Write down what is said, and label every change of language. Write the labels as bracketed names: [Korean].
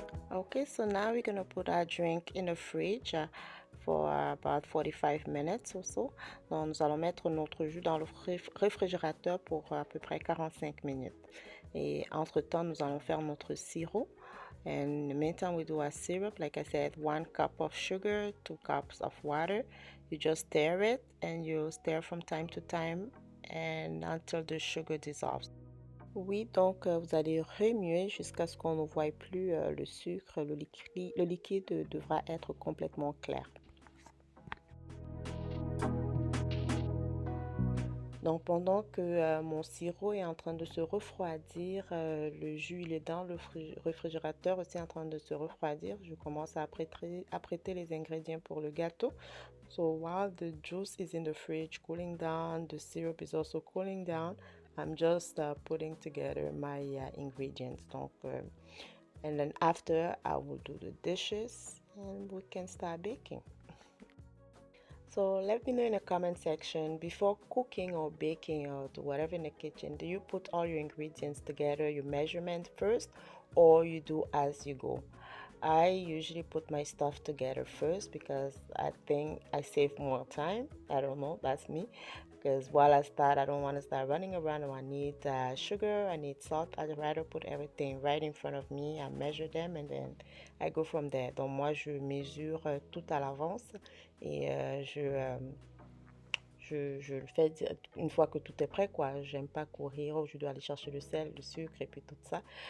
[English] Okay, so now we're gonna put our drink in the fridge for about 45 minutes or so. [French] Donc, nous allons mettre notre jus dans le réfrigérateur pour à peu près 45 minutes. Et entre-temps, nous allons faire notre sirop. [English] And in the meantime, we do our syrup. Like I said, 1 cup of sugar, 2 cups of water. You just stir it and you stir from time to time and until the sugar dissolves. [French] Oui, donc vous allez remuer jusqu'à ce qu'on ne voie plus le sucre. Le liquide devra être complètement clair. Donc pendant que mon sirop est en train de se refroidir, le jus il est dans le réfrigérateur aussi en train de se refroidir, je commence à prêter les ingrédients pour le gâteau. [English] So while the juice is in the fridge cooling down, the syrup is also cooling down, I'm just putting together my ingredients. Donc, and then after I will do the dishes and we can start baking. So let me know in the comment section, before cooking or baking or do whatever in the kitchen, do you put all your ingredients together, your measurement first, or you do as you go? I usually put my stuff together first because I think I save more time. I don't know, that's me. Because while I start, I don't want to start running around. I need sugar, I need salt. I'd rather put everything right in front of me. I measure them and then I go from there. [French] Donc moi, je mesure tout à l'avance et je le fais une fois que tout est prêt, quoi. J'aime pas courir, oh, je dois aller chercher le sel, le sucre et puis tout ça.